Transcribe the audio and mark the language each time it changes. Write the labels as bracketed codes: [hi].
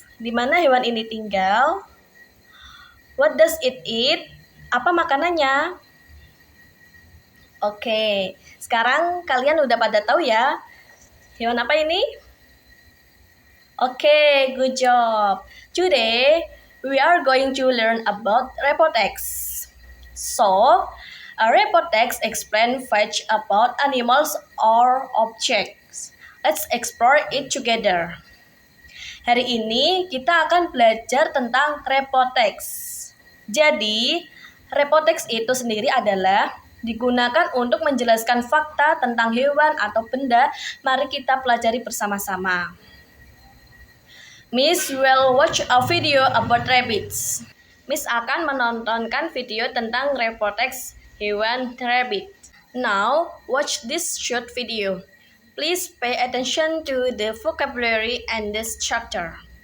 [id] Di mana hewan ini tinggal? [en] What does it eat? [id] Apa makanannya? Oke, sekarang kalian udah pada tahu ya. Hewan apa ini? Oke, [en] good job. Today, we are going to learn about reportex. So, a reportex explain facts about animals or objects. Let's explore it together. [id] Hari ini kita akan belajar tentang reportex. Jadi, reportex itu sendiri adalah digunakan untuk menjelaskan fakta tentang hewan atau benda. Mari kita pelajari bersama-sama. [en] Miss will watch a video about rabbits. [id] Miss akan menontonkan video tentang reportex hewan rabbit. [en] Now, watch this short video. Please pay attention to the vocabulary and this chapter.